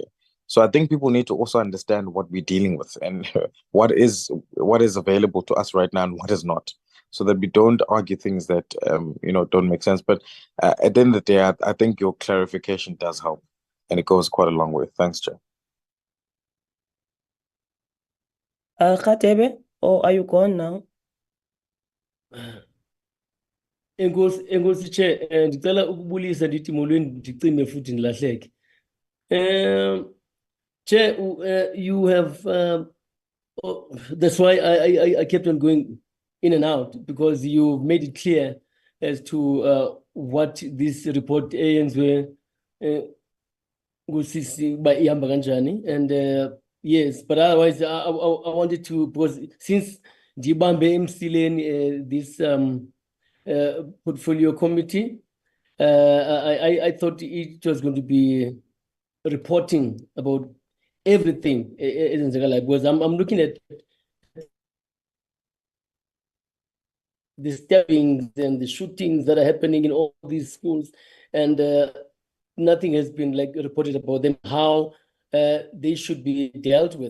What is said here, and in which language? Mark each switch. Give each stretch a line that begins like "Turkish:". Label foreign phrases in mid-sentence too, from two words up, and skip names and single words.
English: So I think people need to also understand what we're dealing with and what is available to us right now and what is not, so that we don't argue things that don't make sense. But at the end of the day, I think your clarification does help, and it goes quite a long way. Thanks, Chair. Khatebe, or are you gone now?
Xhosa: Enkosi Chair, ndicela ukubulisa ndithi molweni ndicime futhi ndilahleke.
English: Chair, you have that's why I kept on going in and out, because you made it clear as to what this report
Xhosa: yenziwe ngusisi ba ihamba kanjani.
English: And yes, but otherwise I wanted to, because since
Xhosa: ndibambe emsileni
English: this portfolio committee, I thought it was going to be reporting about everything, because I'm looking at the stabbings and the shootings that are happening in all these schools, and nothing has been reported about them, how they should be dealt with.